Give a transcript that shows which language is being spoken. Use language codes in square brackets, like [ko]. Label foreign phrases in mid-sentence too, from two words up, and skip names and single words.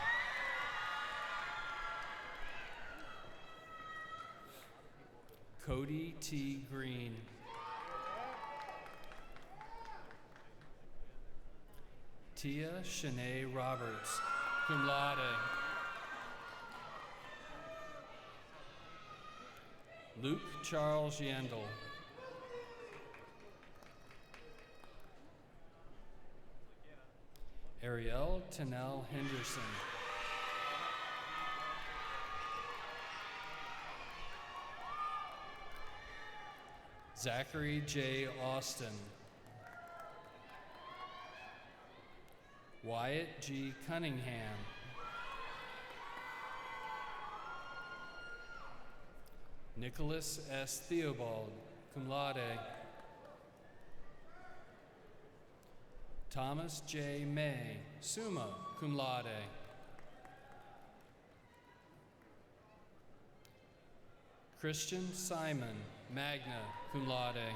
[en] Cody T. Green. Tia Shanae Roberts, [la] cum laude. [en] Luke Charles Yandel. Ariel Tennell Henderson. Zachary J. Austin. Wyatt G. Cunningham. Nicholas S. Theobald, [la] cum laude. [en] Thomas J. May, [la] summa cum laude. [en] Christian Simon, [la] magna cum laude.